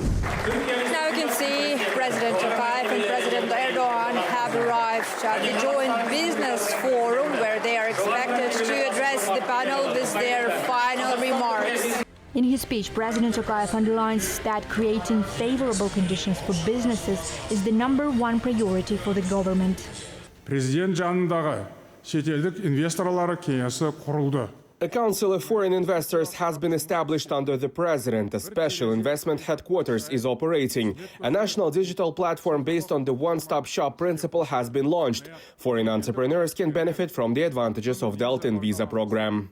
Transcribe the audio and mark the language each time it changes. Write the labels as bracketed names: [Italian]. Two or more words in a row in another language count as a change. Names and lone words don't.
[English] Now you can see President Tokayev and President Erdoğan have arrived at the joint business forum where they are expected to address the panel with their final remarks. In his speech, President Tokayev underlines that creating favorable conditions for businesses is the #1 priority for the government. [Kazakh] Президент жанындағы шетелдік инвесторлар кеңесі құрылды. [English] A Council of Foreign Investors has been established under the President. A special investment headquarters is operating. A national digital platform based on the one-stop-shop principle has been launched. Foreign entrepreneurs can benefit from the advantages of the Altyn visa program.